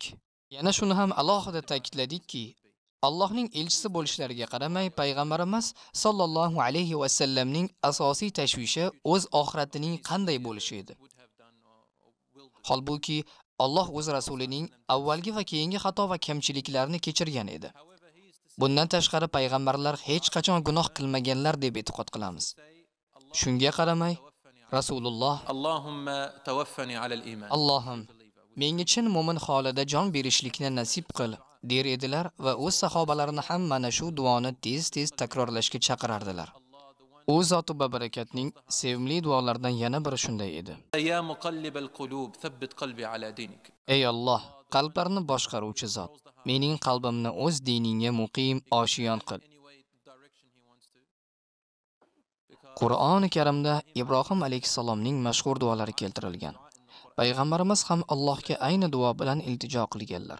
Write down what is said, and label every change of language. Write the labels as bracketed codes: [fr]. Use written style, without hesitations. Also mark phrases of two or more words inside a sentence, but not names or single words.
[uz] Yana shuni ham alohida ta'kidladikki, Allohning elchisi bo'lishlariga qaramay payg'ambarimiz [ar] صلى الله عليه وسلم [uz] asosiy tashvishi o'z oxiratining qanday bo'lishi edi. Holbuki Alloh o'z rasulining avvalgi va keyingi xato va kamchiliklarini kechirgan edi. Bundan tashqari payg'ambarlar hech qachon gunoh qilmaganlar deb e'tiqod qilamiz. Shunga qaramay Rasululloh [ar] اللهم توفني على الإيمان. [uz] Allohim menga chin mo'min holida jon berishlikni nasib qil der edilar va o'z sahobalarini ham mana shu duoni tez-tez takrorlashga chaqirardilar. U zot va barakatning sevimli duolaridan yana biri shunday edi. [ar] يا مقلب القلوب ثبت قلبي على دينك. [uz] Ey Alloh, qalblarni boshqaruvchi zot, mening qalbimni o'z diningga muqim oshiyon qil. Qur'oni Karimda Ibrohim alayhisalomning mashhur duolari keltirilgan. Payg'ambarimiz ham Allohga ayni duo bilan iltijo qilganlar.